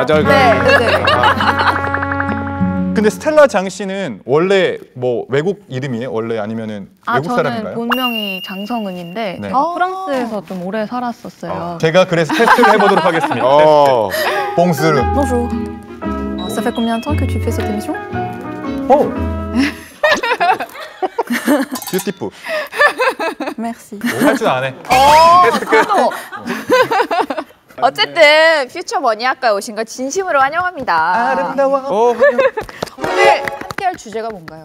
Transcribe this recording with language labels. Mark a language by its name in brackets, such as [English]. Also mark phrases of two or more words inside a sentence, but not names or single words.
[Korean] 맞아요. 네, 네, 네. 근데 스텔라 장 씨는 원래 뭐 외국 이름이에요? 원래 아니면은 외국 저는 사람인가요? 본명이 장성은인데 네. 프랑스에서 좀 오래 살았었어요. 제가 그래서 테스트를 해보도록 하겠습니다. 어. 봉스르. [French] Bonjour. Ça fait combien de temps que tu fais cette émission? [Korean] 오. 뷰티풀. [French] Merci. [Korean] 할 줄 아네. 또. 어쨌든 퓨처 머니학과에 오신 걸 진심으로 환영합니다. 아름다워. 오늘 함께할 주제가 뭔가요?